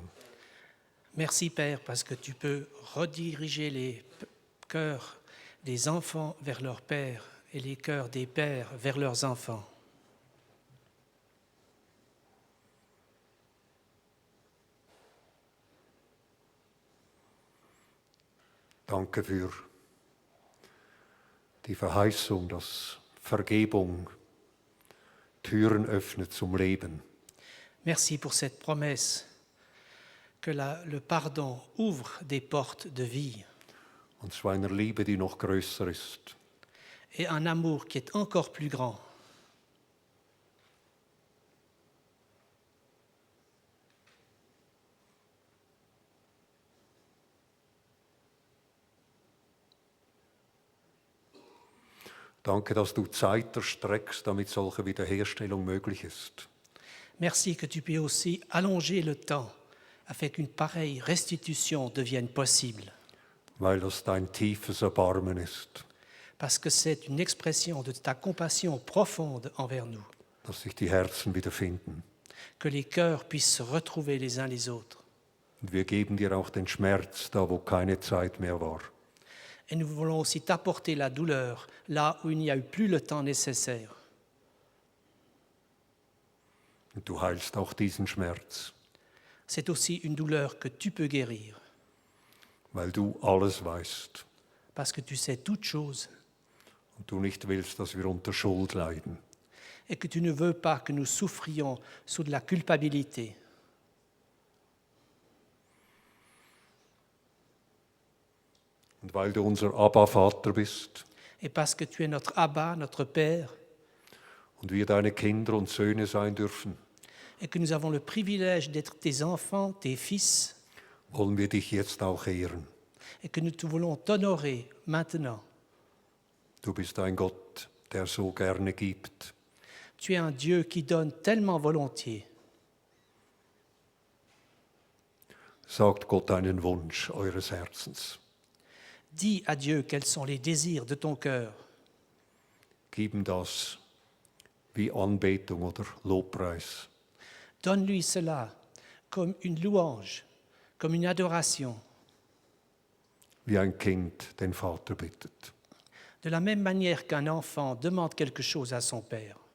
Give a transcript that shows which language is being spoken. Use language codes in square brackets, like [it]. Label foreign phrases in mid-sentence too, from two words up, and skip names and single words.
[fr] Merci Père, parce que tu peux rediriger les cœurs des enfants vers leur Père et les cœurs des pères vers leurs enfants. [de] Danke für die Verheißung, dass Vergebung Türen öffnet zum Leben. [fr] Merci pour cette promesse que le pardon ouvre des portes de vie [de] Und zu einer Liebe, die noch größer ist. [fr] et un amour qui est encore plus grand. [de] Danke, dass du Zeit erstreckst, damit solche Wiederherstellung möglich ist. [fr] Merci que tu puisses aussi allonger le temps afin qu'une pareille restitution devienne possible. [de] Weil das dein tiefes Erbarmen ist. [fr] Parce que c'est une expression de ta compassion profonde envers nous. [de] Dass sich die Herzen wiederfinden. [fr] Que les cœurs puissent se retrouver les uns les autres. [de] Und wir geben dir auch den Schmerz, da wo keine Zeit mehr war. [fr] Et nous voulons aussi t'apporter la douleur là où il n'y a eu plus le temps nécessaire. [de] Und du heilst auch diesen Schmerz. [fr] C'est aussi une douleur que tu peux guérir. [de] Weil du alles weißt. [fr] Parce que tu sais toutes choses. [de] Und du nicht willst, dass wir unter Schuld leiden. [fr] Et que tu ne veux pas que nous souffrions sous de la culpabilité. [de] Und weil du unser Abba-Vater bist. [fr] Et parce que tu es notre Abba, notre Père. [de] Und wir deine Kinder und Söhne sein dürfen. [fr] Et que nous avons le privilège d'être tes enfants, tes fils. [de] Wollen wir dich jetzt auch ehren. [fr] Et que nous te voulons t'honorer maintenant. [de] Du bist ein Gott, der so gerne gibt. [fr] Tu es un Dieu qui donne tellement volontiers. [de] Sagt Gott einen Wunsch eures Herzens. [fr] Dis à Dieu quels sont les désirs de ton cœur. [de] Gib ihm das wie Anbetung oder Lobpreis. [fr] Donne-lui cela comme une louange, comme une adoration. [de] Wie ein Kind den Vater bittet. [fr] De la même manière qu'un enfant demande quelque chose à son père.